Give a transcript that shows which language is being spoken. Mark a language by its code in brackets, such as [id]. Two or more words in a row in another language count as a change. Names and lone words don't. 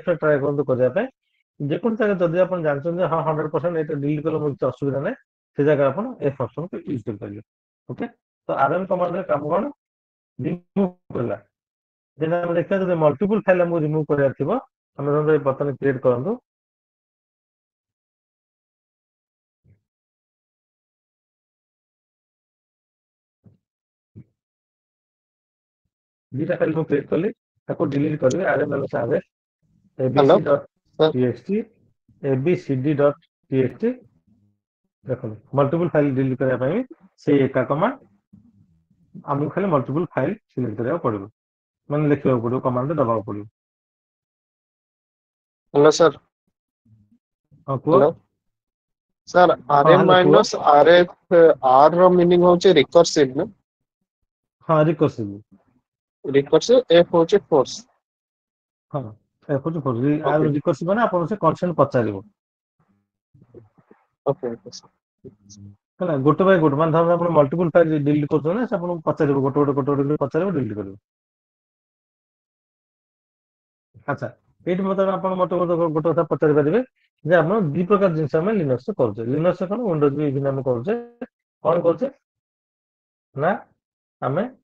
[or] ରେ ଟ୍ରାଏ କରନ୍ତୁ କରିବା ପାଇଁ ଯେକୌଣସି ଜାଗା ଯଦି ଆପଣ ଜାଣିଛନ୍ତି ହଁ 100% ଏଇଟା ଡିଲିଟ କଲେ ମୋର କିଛି ଅସୁବିଧା ନାହିଁ ସେ ଜାଗାରେ ଆପଣ ଏଫ ଅପସନକୁ ୟୁଜ କରିପାରିବେ ଓକେ ତ ଆରଏମ କମାଣ୍ଡରେ କାମ କଣ ରିମୁଭ କଲା ଯେମିତି ଆମେ ଦେଖିବା ଯଦି [en] multiple file [or] ଆମକୁ ରିମୁଭ କରିବାର ଥିବ ଆମେ ଧରନ୍ତୁ ଏଇ ବର୍ତ୍ତମାନ କ୍ରିଏଟ କରନ୍ତୁ ଦିଟା ଫାଇଲ ମୁଁ କ୍ରିଏଟ କଲି ତାକୁ ଡିଲିଟ କରିବି [en] rm minus rf hello sir [or] abc.txt abcd.txt ଦେଖନ୍ତୁ [en] multiple file [or] ଡିଲିଟ କରିବା ପାଇଁ ସେଇ ଏକା କମାଣ୍ଡ ଆମକୁ ଖାଲି [en] multiple file [or] ସିଲେକ୍ଟ କରିବାକୁ ପଡିବ ମାନେ ଲେଖିବାକୁ ପଡିବ କମାଣ୍ଡ ଦବାକୁ ପଡିବ [en] hello sir [or] ହଁ କୁହ [en] hello sir [or] ହଁ आरएम ହ୍ୟାଲୋ କୁହ [en] minus RF R ro meaning [bn] হচ্ছে রিকার্সিভ না [or] ହଁ ରିକର୍ସିଭ [bn] রিকার্সিভ এফ হচ্ছে ফোর্স [or] ହଁ ओके ରିକର୍ସିଭ ମାନେ ଆପଣଙ୍କୁ ସେ କନସେଣ୍ଟ ପଚାରିବ [en] okay okay sir [or] ହେଲା ଗୋଟେ ବାଇ ଗୋଟେ ମାନେ ଧରନ୍ତୁ ଆପଣ [en] multiple file [or] ଡିଲିଟ କରୁଛନ୍ତି ନା ସେ ଆପଣଙ୍କୁ ପଚାରିବ ଗୋଟେ ପଚାରିବ ଡିଲିଟ କରିବ ଆଚ୍ଛା ଏଇଠି ମତେ ଆପଣ ଗୋଟେ କଥା ପଚାରି ପାରିବେ ଯେ ଆପଣ ଦି ପ୍ରକାର ଜିନିଷ ଆମେ ଲିନକ୍ସ କରୁଛେ ଲିନକ୍ସ କଣ ୱିଣ୍ଡୋଜ ବି ଇଭିନ ଆମେ କରୁଛେ କଣ କରୁଛେ ନା ଆମେ